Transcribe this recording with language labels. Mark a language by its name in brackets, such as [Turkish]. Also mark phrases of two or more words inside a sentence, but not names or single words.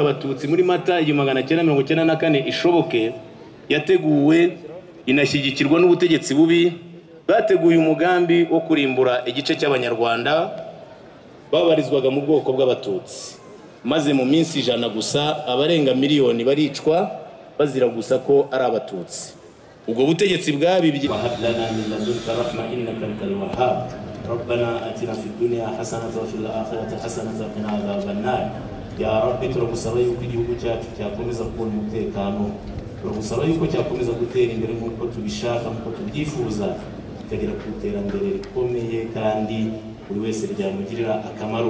[Kinyarwanda] bw'abatutsi muri Mata 1994 ishoboke yateguwe inashyigikirwa n'ubutegetsi bubi bateguye umugambi wo kurimbura igice cy'abanyarwanda babarizwaga mu bwoko bw'abatutsi, maze mu minsi 100 gusa abarenga miliyoni baricwa bazira gusa ko ari abatutsi. ubwo butegetsi bwabibye [Arabic] ربنا اتنا في الدنيا حسنه وفي الاخره حسنه وقنا عذاب النار يا رب [Kinyarwanda] turagusaba yuko igihugu cyacu cyakomeza kubona umutekano, turagusaba yuko cyakomeza gutera imbere nk'uko tubishaka nk'uko tubyifuza, kikagira ku iterambere rikomeye kandi buri wese ryamugirira akamaro.